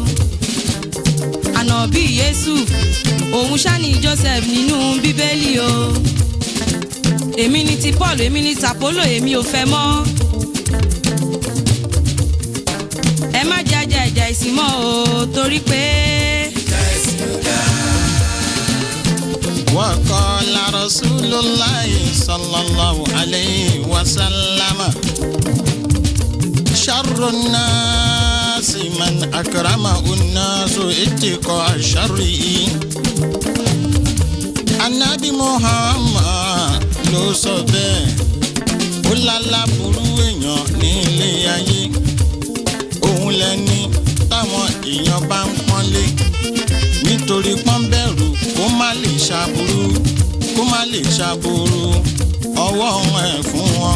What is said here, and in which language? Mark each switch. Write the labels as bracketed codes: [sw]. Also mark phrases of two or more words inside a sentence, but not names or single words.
[yo] ànàbí Yésù òun ṣá ni Joseph nínú bíbélì o. èmi ni ti Paul, èmi ni tàpólò, èmi ò fẹ́ mọ́. ẹ má jàjà ìjà ìsìn mọ́ o torí pé. [ar] وقال رسول الله صلى الله عليه وسلم شر الناس من أكرمه الناس اتقاء شره. [yo] Ànábì Muhammad ló sọ bẹ́ẹ̀. Ó lálábùrú èèyàn ní ilé ayé. Òun lẹni táwọn èèyàn bá ń pọ́nlé nítorí pọ́nbẹ̀rù kó má lè ṣàbùrú, kó má lè ṣàbùrú ọwọ́ ẹ̀ fún wọn.